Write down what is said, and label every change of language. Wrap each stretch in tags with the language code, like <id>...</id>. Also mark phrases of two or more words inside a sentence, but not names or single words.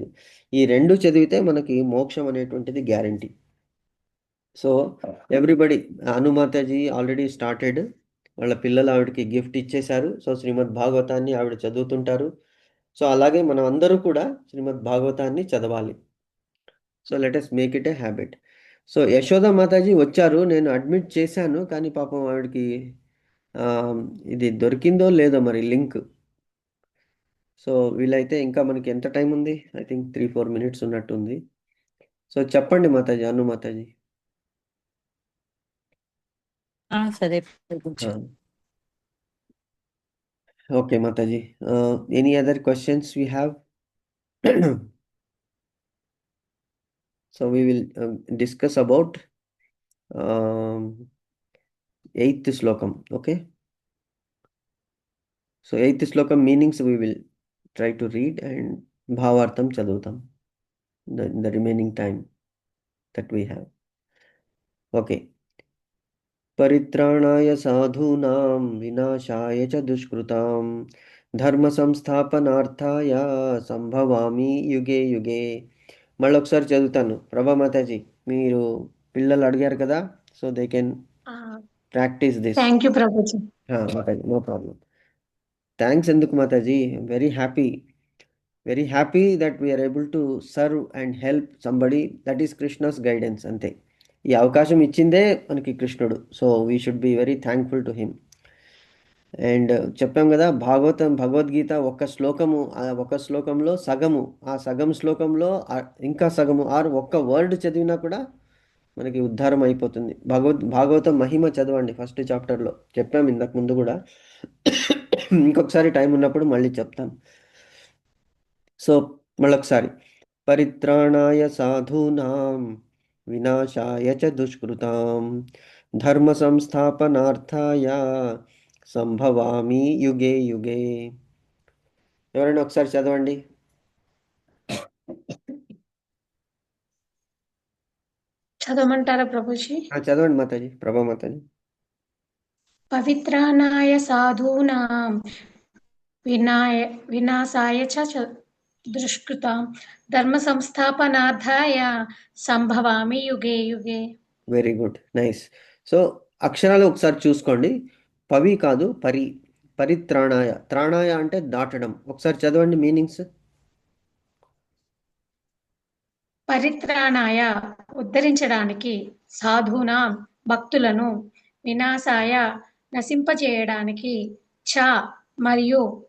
<te>ఈ 2 చదివితే మనకి మోక్షం అనేటువంటిది గ్యారంటీ.</te> <en>So everybody,</en> <te>అనుమాతాజీ</te> <en>already started,</en> <te>వాళ్ళ పిల్లలు ఆవిడకి గిఫ్ట్ ఇచ్చేశారు. సో శ్రీమద్ భాగవతాన్ని ఆవిడ చదువుతుంటారు. సో అలాగే మనం అందరూ కూడా శ్రీమద్ భాగవతాన్ని చదవాలి.</te> <en>So let us make it a habit.</en> <te>సో యశోద మాతాజీ వచ్చారు, నేను అడ్మిట్ చేశాను, కానీ పాపం ఆవిడకి ఇది దొరికిందో లేదో మరి లింక్. సో వీలైతే ఇంకా మనకి ఎంత టైం ఉంది?</te> <en>I think 3-4 minutes</en> <te>ఉన్నట్టుంది. సో చెప్పండి మాతాజీ, అను మాతాజీ. సరే ప్రభుజీ.</te> <en>Okay Mataji, any other questions we have? So we will discuss about 8th slokam. Okay, so 8th slokam meanings we will try to read and</en> <te>భావార్థం చదుతాం</te> <en>the remaining time that we have. Okay.</en> <sa>परित्राणाय साधूनां विनाशाय च दुष्कृतां धर्म संस्थापनार्थाय సంభవామి యుగే యుగే.</sa> <te>మళ్ళీ ఒకసారి చదువుతాను. ప్రభా మాతాజీ, మీరు పిల్లలు అడిగారు కదా,</te> <en>So they can practice this. Thank you Prabhuji.</en> <te>మాతాజీ,</te> <en>no problem.</en> <te>థ్యాంక్స్ ఎందుకు మాతాజీ,</te> <en>Very happy that we are able to serve and help somebody. That is Krishna's guidance,</en> <te>అంతే. ఈ అవకాశం ఇచ్చిందే మనకి కృష్ణుడు.</te> <en>So we should be very thankful to Him.</en> <te>అండ్ చెప్పాం కదా, భగవద్గీత ఒక శ్లోకంలో సగము, ఆ సగం శ్లోకంలో ఇంకా సగము ఆర్ ఒక్క వర్డ్ చదివినా కూడా మనకి ఉద్ధారం అయిపోతుంది. భాగవతం మహిమ చదవండి. ఫస్ట్ చాప్టర్లో చెప్పాం ఇంతకు ముందు కూడా, ఇంకొకసారి టైం ఉన్నప్పుడు మళ్ళీ చెప్తాను. సో మళ్ళొకసారి,</te> <sa>పరిత్రాణాయ సాధూనాం వినాశాయ చ దుష్కృతాం ధర్మ సంస్థాపనార్థాయ సంభవామి యుగే యుగే.</sa> <te>ఎవరైనా ఒకసారి చదవండి. చదవమంటారా ప్రభుజీ? చదవండి మాతాజీ, ప్రభా మాతాజీ.</te> <sa>పవిత్రానాయ సాధూనాం వినాశాయ చ దుష్కృతాం ధర్మ సంస్థాపనార్థాయ సంభవామి యుగే యుగే.</sa> <en>Very good, nice.</en> <te>సో అక్షరాలు ఒకసారి చూసుకోండి. పవి కాదు, పరిత్రాణాయ. త్రాణాయ అంటే దాటడం. ఒకసారి చదవండి మీనింగ్స్. పరిత్రాణాయ ఉద్ధరించడానికి, సాధూనాం భక్తులను, వినాశాయ నశింపజేయడానికి, చ మరియు</te>